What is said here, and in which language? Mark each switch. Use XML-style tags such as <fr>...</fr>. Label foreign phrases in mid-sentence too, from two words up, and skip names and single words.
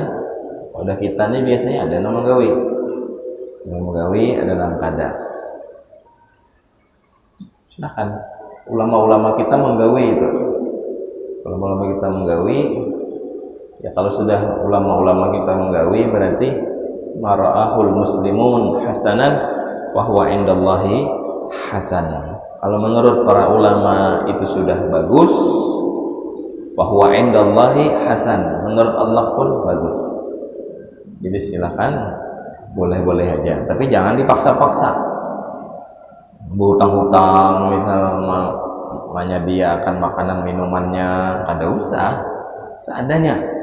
<bjn>Udah kita nih biasanya ada nama gawe. Yang menggawe ada nama kada.</bjn> <id>Silahkan.</id> <bjn>Ulama-ulama kita menggawe itu. Ulama-ulama kita menggawe. Ya kalau sudah ulama-ulama kita menggawe berarti</bjn> <ar>ما رآه المسلمون حسنا فهو عند الله حسن.</ar> <id>Kalau menurut para ulama itu sudah bagus,</id> <ar>فهو عند الله حسن.</ar> <id>Menurut Allah pun bagus. Jadi silakan, boleh-boleh aja. Tapi jangan dipaksa-paksa. Berhutang-hutang misal menyediakan makanan minumannya</id> <bjn>kada usah,</bjn> <id>seadanya.</id>